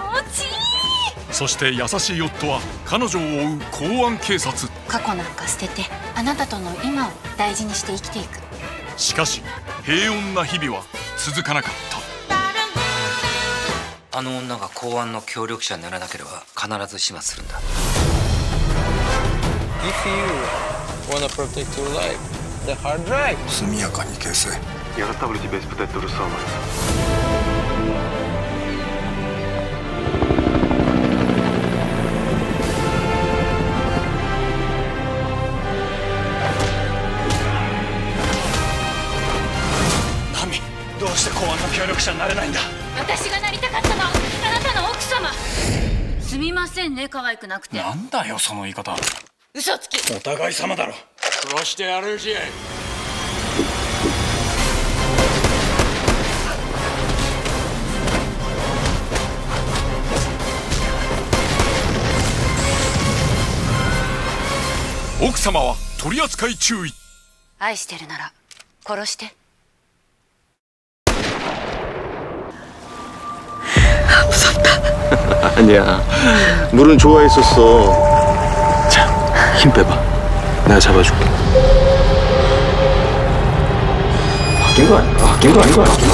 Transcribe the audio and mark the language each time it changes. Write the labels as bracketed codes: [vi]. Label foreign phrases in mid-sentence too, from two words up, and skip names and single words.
[ja] そして優しい夫は彼女を追う公安警察。過去なんか捨ててあなたとの今を大事にして生きていく。しかし平穏な日々は続かなかった。あの女が公安の協力者にならなければ必ず始末するんだ。 [en] If you wanna protect your life, the hard drive. [ja] 速やかに消せ。 [ru] Я оставлю тебя испытать то же самое. [ja] Нами、どうして公安の協力者になれないんだ。私がなりたかったのはあなたの奥様。すみませんね、可愛くなくて。なんだよその言い方。嘘つき。お互い様だろ。殺してやるし。奥様は取り扱い注意。愛してるなら殺して。 [ko] 아니야. 물은 좋아했었어. 자, 힘 빼봐. 내가 잡아줄게. 바뀐 거 아닌가? 바뀐 거 아닌가?